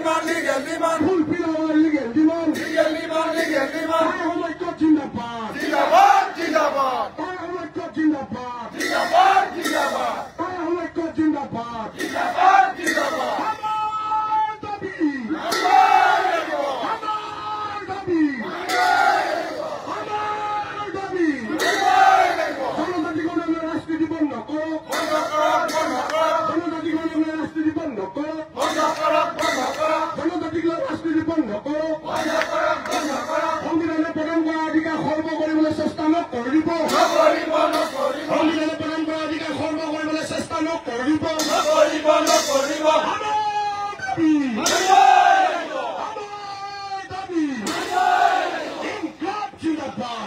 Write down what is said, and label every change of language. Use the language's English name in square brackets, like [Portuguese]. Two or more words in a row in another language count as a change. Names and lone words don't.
[English] legal demand. Fulfill our legal demand. Legal demand, legal demand. [Assamese] Tayahumayko Jindabad. Jindabad, Jindabad. Tayahumayko Jindabad. Jindabad, Jindabad. Tayahumayko Jindabad. Jindabad, Jindabad. আমাৰ দাবী. আমাৰ দাবী. আমাৰ দাবী। আমাৰ দাবী. জনজাতিগণে রাজনীতি বন্ধ করো। বন্ধ করক, বন্ধ করক। জনজাতিগণে রাজনীতি বন্ধ করো। বন্ধ করক, বন্ধ করক। জনজাতিগণ রাজনীতি বন্ধ করো। বন্ধ করক, বন্ধ করক। সংবিধানে প্ৰদান কৰা অধিকাৰ খৰ্ব কৰিবলৈ চেষ্টা নকৰিব। নকৰিব, নকৰিব। সংবিধানে প্ৰদান কৰা অধিকাৰ খৰ্ব কৰিবলৈ চেষ্টা নকৰিব। নকৰিব, নকৰিব। আমাৰ দাবী। আমাৰ দাবী। ইনকলাব জিন্দাবাদ।